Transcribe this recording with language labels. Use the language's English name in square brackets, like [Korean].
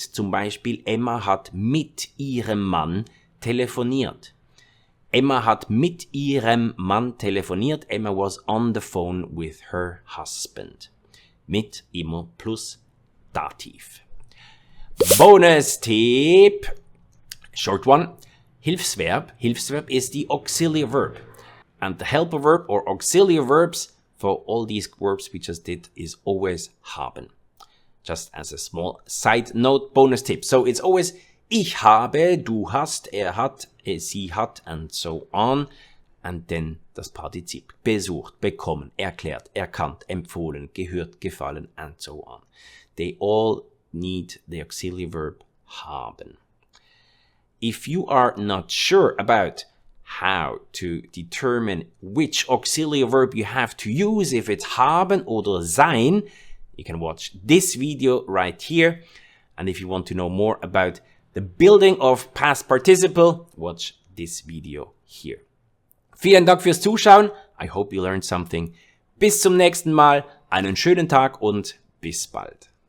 [German] Zum Beispiel, Emma hat mit ihrem Mann telefoniert. Emma hat mit ihrem Mann telefoniert. [English] Emma was on the phone with her husband. [German] Mit immer plus Dativ. Bonus-Tipp. [English] Short one. [German] Hilfsverb. [English] Hilfsverb is the auxiliary verb. And the helper verb or auxiliary verbs for all these verbs we just did is always haben. Just as a small side note, bonus tip. So it's always [German] ich habe, du hast, er hat, sie hat, [English] and so on. And then [German] das Partizip. Besucht, bekommen, erklärt, erkannt, empfohlen, gehört, gefallen, and so on. [English] They all need the auxiliary verb haben. If you are not sure about how to determine which auxiliary verb you have to use, if it's [German] haben oder sein, [English] you can watch this video right here. And if you want to know more about the building of past participle, watch this video here. [German] Vielen Dank fürs Zuschauen. [English] I hope you learned something. [German] Bis zum nächsten Mal. Einen schönen Tag und bis bald.